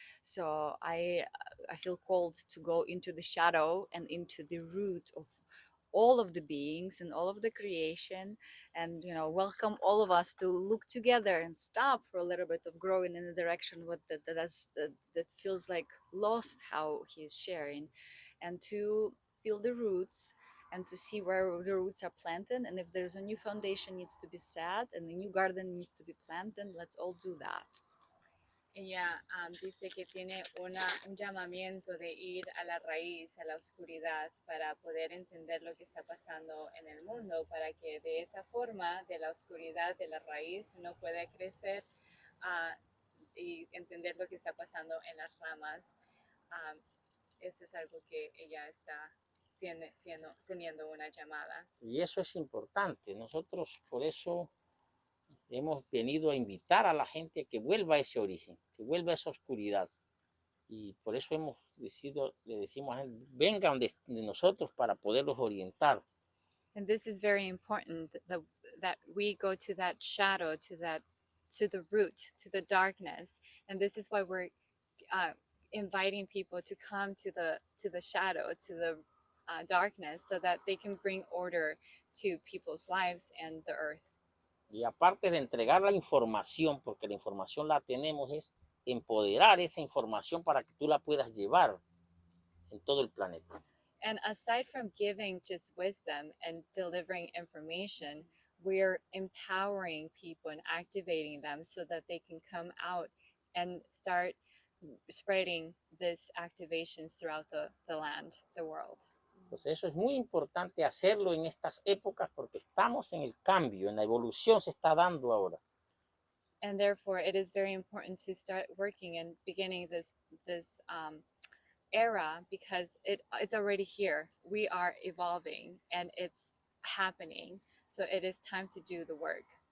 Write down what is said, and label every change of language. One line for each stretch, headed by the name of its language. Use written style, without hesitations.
English: So I feel called to go into the shadow and into the root of all of the beings and all of the creation, and welcome all of us to look together and stop for a little bit of growing in the direction that feels like lost, how he's sharing, and to feel the roots and to see where the roots are planted, and if there's a new foundation needs to be set and a new garden needs to be planted, let's all do that.
Spanish: Ella dice que tiene un llamamiento de ir a la raíz, a la oscuridad, para poder entender lo que está pasando en el mundo, para que de esa forma, de la oscuridad, de la raíz, uno pueda crecer y entender lo que está pasando en las ramas. Eso es algo que ella está teniendo una llamada. Y eso es importante. Nosotros por eso hemos venido a invitar a la gente que vuelva a ese origen, que vuelva a esa oscuridad. Y por eso hemos decidido, le decimos a él, vengan de nosotros para poderlos orientar.
English: And this is very important, that we go to that shadow, to the root, to the darkness. And this is why we're inviting people to come to the shadow, to the darkness, so that they can bring order to people's lives and the earth.
Spanish: Y aparte de entregar la información, porque la información la tenemos, es empoderar esa información para que tú la puedas llevar en todo el planeta.
English: And aside from giving just wisdom and delivering information, we're empowering people and activating them so that they can come out and start spreading this activations throughout the land, the world.
Spanish: Pues eso es muy importante hacerlo en estas épocas porque estamos en el cambio, en la evolución se está dando ahora.
English: And therefore, it is very important to start working and beginning this era, because it's already here. We are evolving and it's happening. So it is time to do the work.